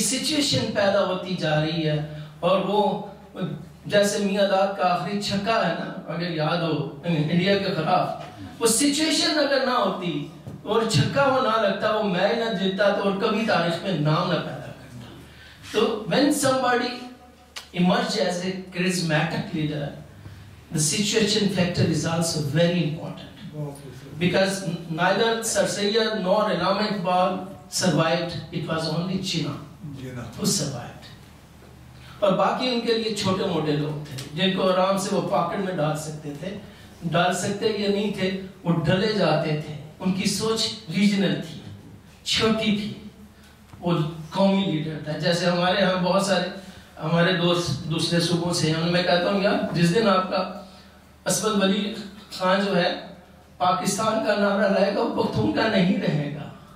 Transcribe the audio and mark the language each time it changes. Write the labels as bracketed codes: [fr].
[ur] یہ سچویشن پیدا ہوتی جا رہی ہے. اور وہ جیسے میاں داد کا آخری چھکا ہے نا, اگر یاد ہو انڈیا کے خلاف, وہ سچویشن اگر نہ ہوتی اور چھکا وہ نہ لگتا, وہ میچ نہ جیتتا تو اور کبھی تاریخ میں نام نہ پیدا کرتا. [en] تو when somebody emerge as a charismatic leader, the situation factor is also very important. Because neither Sir Syed nor Allama Iqbal survived, it was only Jinnah who survived. [ur] اور باقی ان کے لیے چھوٹے موٹے لوگ تھے جن کو آرام سے وہ پاکٹ میں ڈال سکتے یا نہیں تھے, وہ ڈلے جاتے تھے. ان کی سوچ ریجنل تھی, چھوٹی تھی, وہ قومی لیڈر تھا. جیسے ہمارے ہاں بہت سارے ہمارے دوست دوسرے صوبوں سے ہیں, میں کہتا ہوں یار جس دن آپ کا اسود ولی خان جو ہے پاکستان کا نعرہ لائے گا, وہ پختون کا نہیں رہے گا.